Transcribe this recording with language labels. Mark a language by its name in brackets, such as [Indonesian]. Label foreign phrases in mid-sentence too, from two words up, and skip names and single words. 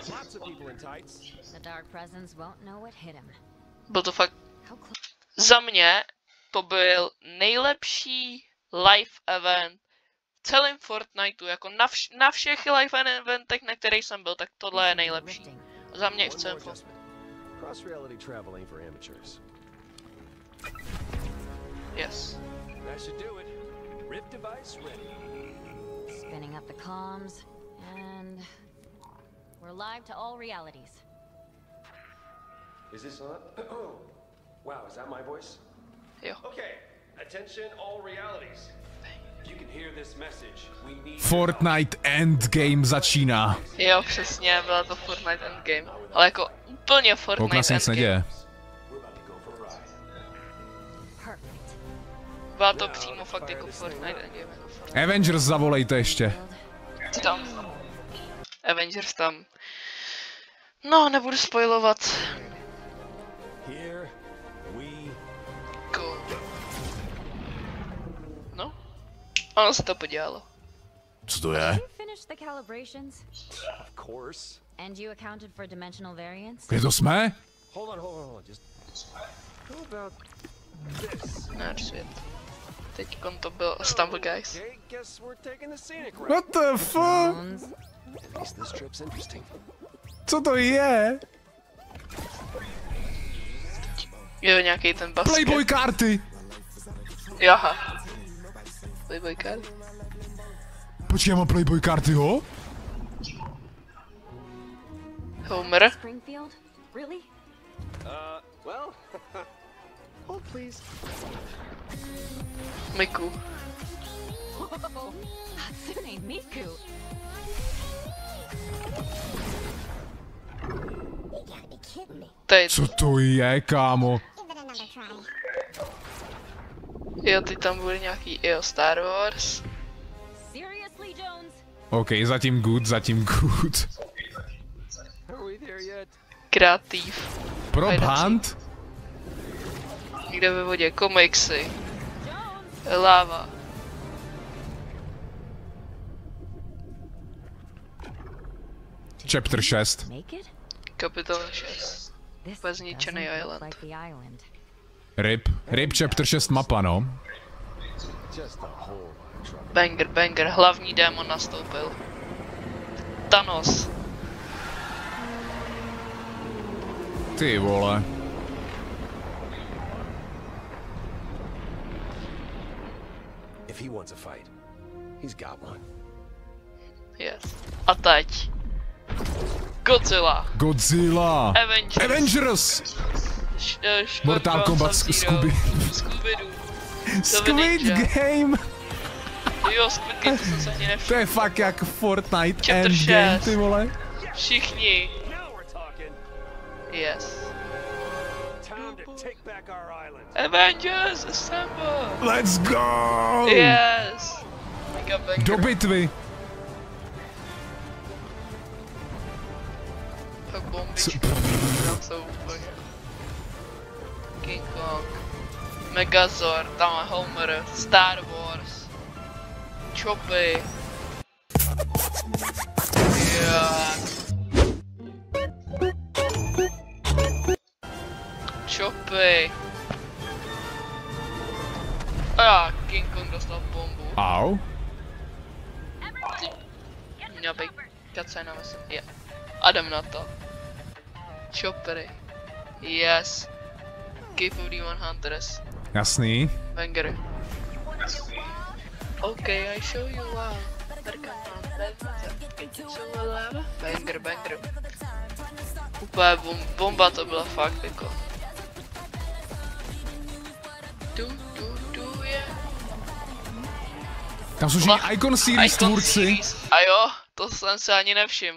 [Czech] Byl to fakt... Za mě to byl nejlepší live event v celém Fortniteu, jako na všech live eventech, na kterých jsem byl, tak tohle je nejlepší. Za mě i v celém Fortniteu. [English] Yes. Spinning up the comms, and we're live to all realities. Is this on? Oh, wow, is that my voice? [Czech] Jo. [English] Okay, attention all realities. You can hear this message. We need [Czech] Fortnite Endgame začíná. Jo, přesně, byla to Fortnite Endgame. Ale jako úplně Fortnite Koukna se nic Endgame. neděje. Byla to přímo fakt jako Fortnite Endgame. Avengers zavolejte ještě. Tam. Avengers tam. No, nebudu spoilovat. [English] Here we Go. [Czech] No. Ono se to podělalo. Co to je? [English] Finished the calibrations, of course. and you accounted for dimensional variance. [Czech] Kde to jsme? [English] Hold on. Just how about this? [Czech] Náš svět. Teďkon to byl Stumble Guys. [English] Okay, guess we're taking the scenic route. What the fuck? At least this trip's interesting. [Czech] Co to je? Jo, nějaký ten basket. Playboy karty! Jaha. Playboy card. Počkej, já mám Playboy karty, jo? Homer. [English] Springfield? Really? Well, hold please. Miku. Hatsune Miku. [Czech] To je... Co to je, kámo? Jo, teď tam bude nějaký Star Wars. [English] Seriously, Jones? [Czech] OK, zatím good. [English] Are we there yet? [Czech] Kreativ. Prop Hunt? Někde ve vodě, komiksy. Láva. Chapter 6. [English] Make it? [Czech] Kapitola 6. [English] This [Czech] Bezničený [English] doesn't look island. like the island. [Czech] RIP chapter 6 mapa, no. [English] Just a whole lot of trouble. [Czech] Banger, hlavní démon nastoupil. Thanos. Ty vole. [English] If he wants a fight, he's got one. Yes. [Czech] A teď. Godzilla. Avengers. Mortal Kombat Scooby. Squid Game. Jo, Squid Game, to jsem se ani nevšiml. To je fakt jak Fortnite Chapter Endgame, 6. ty vole. Všichni. [English] Now we're talking. Yes. Time to take back our island. Avengers assemble. Let's go! Yes. [Czech] Mega banger. Do bitvy. Tak bombičky. Tam jsou úplně. King Kong. Megazord, tam je Homer, Star Wars. Choppy. Yeah. Choppy. A King Kong dostal bombu. Au. Měla být cutscéna, myslím. Je. A jdem na to. Choppery. [English] Yes. KFD-100. [Czech] Jasný. Banger. [English] Okay, I show you wow. [Czech] Banger, banger. Úplně bomba to byla fakt jako. Tam jsou všichni Icon Series tvůrci. A jo, to jsem se ani nevšiml.